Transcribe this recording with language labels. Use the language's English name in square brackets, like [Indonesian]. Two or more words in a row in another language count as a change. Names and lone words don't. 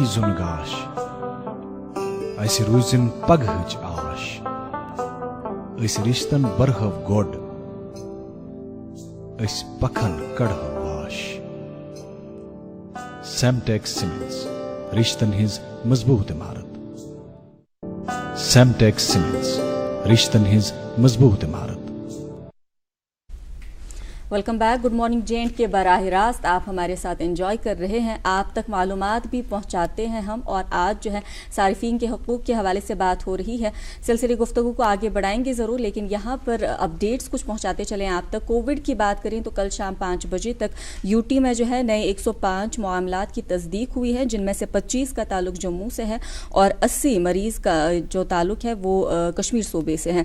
[Kashmiri] زُن گاش, اسہِ روٗزِن پگہٕچ آش, أسۍ رِشتن برہو گۄڈ, أسۍ پکھن کڑہو واش. سیمٹیک سیمنٹس, رشتن ہٕنٛز مضبوٗط عمارت. سیمٹیک سیمنٹس, رشتن ہٕنٛز مضبوٗط عمارت. [English] welcome back. good morning [Urdu] جینٹ کے براہ راست آپ ہمارے ساتھ انجوائے کر رہے ہیں، آپ تک معلومات بھی پہنچاتے ہیں ہم، اور آج جو ہے صارفین کے حقوق کے حوالے سے بات ہو رہی ہے. سلسلۂ گفتگو کو آگے بڑھائیں گے ضرور، لیکن یہاں پر اپڈیٹس کچھ پہنچاتے چلیں آپ تک. کووڈ کی بات کریں تو کل شام 5 بجے تک یو ٹی میں جو ہے نئے 105 معاملات کی تصدیق ہوئی ہے، جن میں سے 25 کا تعلق جموں سے ہے اور 80 مریض کا جو تعلق ہے وہ کشمیر صوبے سے ہے.